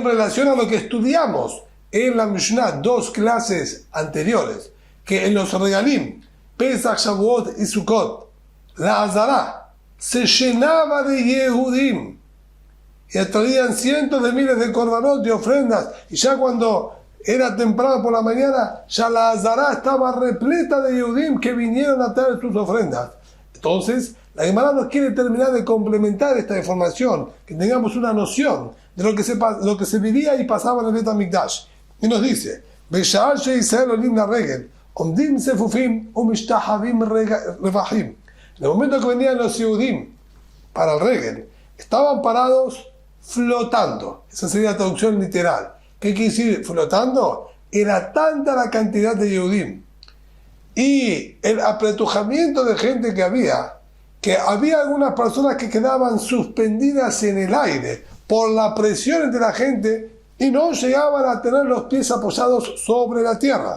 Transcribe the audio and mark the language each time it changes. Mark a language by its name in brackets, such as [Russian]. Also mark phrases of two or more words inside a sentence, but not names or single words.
[Spanish] relación a lo que estudiamos en la Mishnah, 2 clases anteriores, que en los regalim, Pesach, Shavuot y Sukkot, la Azara se llenaba de Yehudim y traían cientos de miles de korbanot, de ofrendas, y ya cuando era temprano por la mañana, ya la Azara estaba repleta de Yehudim que vinieron a traer sus ofrendas. Entonces, la Gemara nos quiere terminar de complementar esta información, que tengamos una noción de lo que se vivía y pasaba en el Bet HaMikdash. Y nos dice, [Hebrew] בשעה שישראל עולים לרגל, עומדים צפופים ומשתחווים רווחים. [Spanish] En el momento que venían los Yehudim para el regel, estaban parados flotando. Esa sería la traducción literal. ¿Qué quiere decir flotando? Era tanta la cantidad de Yehudim y el apretujamiento de gente que había algunas personas que quedaban suspendidas en el aire por la presión entre la gente y no llegaban a tener los pies apoyados sobre la tierra.